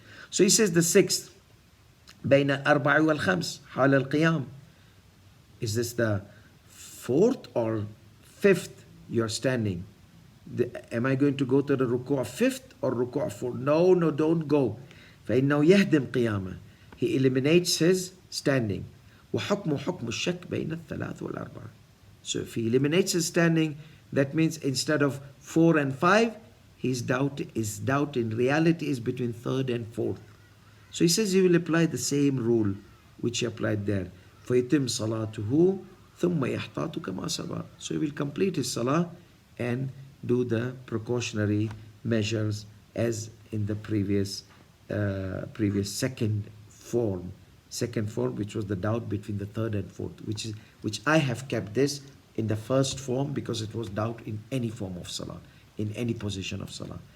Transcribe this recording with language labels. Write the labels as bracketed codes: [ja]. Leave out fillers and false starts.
[en] So he says the 6th, [ar] بين الأربع والخمس حال القيام. [en] Is this the 4th or 5th you're standing? Am I going to go to the ruku' of 5th or ruku' of 4th? No, don't go. [ar] فإنه يهدم قيامه. [en] He eliminates his standing. [ar] وحكم حكم الشك بين الثلاث والأربعة. [en] So if he eliminates his standing, that means instead of 4 and 5, his doubt in reality is between 3rd and 4th. So he says he will apply the same rule which he applied there. [ar] فيتم صلاته ثم يحتاط كما سبق. [en] So he will complete his salah and do the precautionary measures as in the previous second form, which was the doubt between the 3rd and 4th, which I have kept this in the first form because it was doubt in any form of salah, in any position of salah.